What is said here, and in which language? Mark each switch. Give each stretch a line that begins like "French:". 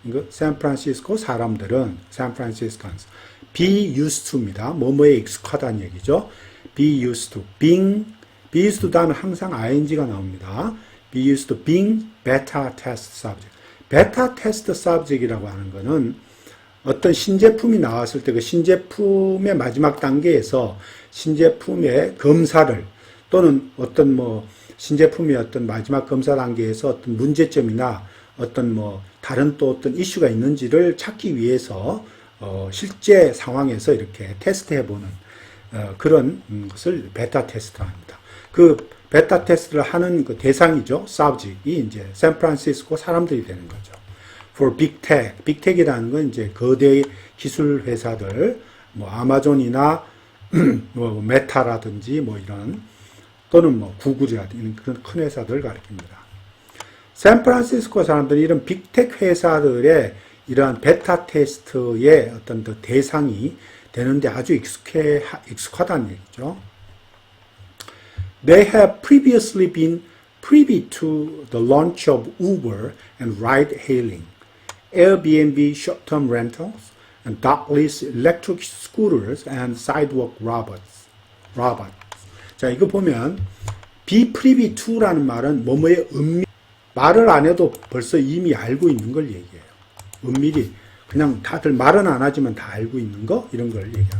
Korean: 샌프란시스코 사람들은 샌프란시스칸스 be used to입니다. 뭐뭐에 익숙하다는 얘기죠.
English: be used to be used to
Korean: 다음에 항상 ing가 나옵니다.
English: be used to being beta test subject.
Korean: 베타 테스트 서브젝이라고 하는 것은 어떤 신제품이 나왔을 때 그 신제품의 마지막 단계에서 신제품의 검사를 또는 어떤 뭐 신제품의 어떤 마지막 검사 단계에서 어떤 문제점이나 어떤 뭐 다른 또 어떤 이슈가 있는지를 찾기 위해서 실제 상황에서 이렇게 테스트해보는 그런 것을 베타 테스트라 합니다. 그 베타 테스트를 하는 그 대상이죠. subject이 이제 샌프란시스코 사람들이 되는 거죠.
English: For big tech.
Korean: big tech이라는 건 이제 거대 기술 회사들, 뭐 아마존이나 뭐 메타라든지 뭐 이런 또는 뭐 구글이라든지 그런 큰 회사들을 가리킵니다. 샌프란시스코 사람들이 이런 빅텍 회사들의 이러한 베타 테스트의 어떤 그 대상이 되는데 아주 익숙하다는 얘기죠.
English: They have previously been privy to the launch of Uber and ride-hailing, Airbnb short-term rentals, and dockless electric scooters and sidewalk robots.
Korean: 자, 이거 보면 be privy to라는 말은 뭐뭐의 말을 안 해도 벌써 이미 알고 있는 걸 얘기해요. 은밀히 그냥 다들 말은 안 하지만 다 알고 있는 거 이런 걸 얘기해요.